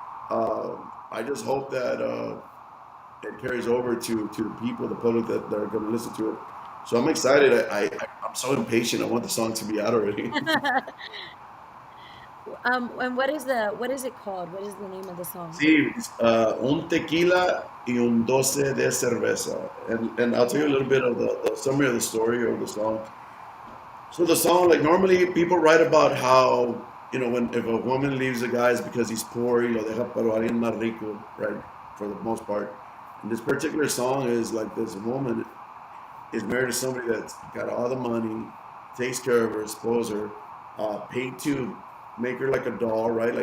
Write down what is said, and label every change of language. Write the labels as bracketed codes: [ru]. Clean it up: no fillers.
[en] I just hope that it carries over to the people, the public that are going to listen to it. So I'm excited. I'm so impatient. I want the song to be out already. And what is it called? What is the name of the song? [es] Sí, un tequila y un 12 de cerveza. [en] And I'll tell you a little bit of the summary of the story of the song. So the song, like normally people write about how, when if a woman leaves a guy it's because he's poor, [es] lo deja para alguien más rico, [en] right? For the most part. And this particular song is like this woman is married to somebody that's got all the money, takes care of her, spoils her, paid to make her like a doll, right?